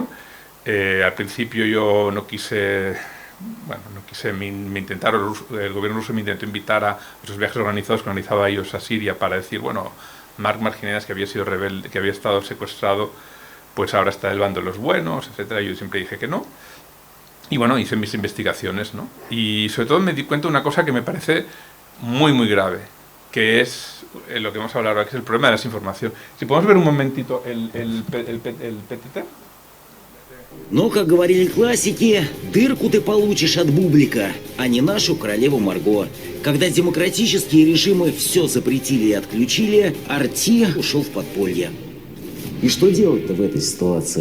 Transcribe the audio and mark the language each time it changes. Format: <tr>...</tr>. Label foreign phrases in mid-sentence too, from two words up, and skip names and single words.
<es>Al principio yo no quise, el gobierno ruso me intentó invitar a esos viajes organizados que organizaba ellos a Siria para decir, bueno, Mark Margineas, que había sido rebelde, que había estado secuestrado, pues ahora está del bando de los buenos, etcétera. Yo siempre dije que no. Y bueno, hice mis investigaciones, ¿no? Y sobre todo me di cuenta de una cosa que me parece muy, muy grave, que es lo que vamos a hablar ahora, que es el problema de la desinformación. Si podemos ver un momentito el PTT.</es> <ru>Но, как говорили классики, дырку ты получишь от бублика, а не нашу королеву Марго. Когда демократические режимы все запретили и отключили, Арти ушел в подполье. И что делать-то в этой ситуации?</ru>